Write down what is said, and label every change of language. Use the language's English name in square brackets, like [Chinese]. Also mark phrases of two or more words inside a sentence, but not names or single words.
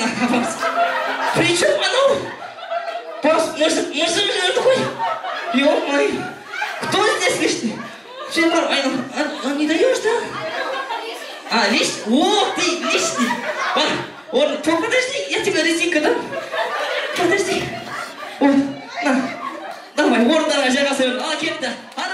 [Russian] При чем анау? Может, [Kazakh] жүрді ғой? [Russian] Ё-моё! Кто здесь лишний? Все бар, он не даешь, да? А, лишний? О, ты лишний! Подожди, я тебе резинка дам. Подожди. Вот, на. Давай, [Kazakh] орындарға жайғасайын. Ал, кетті.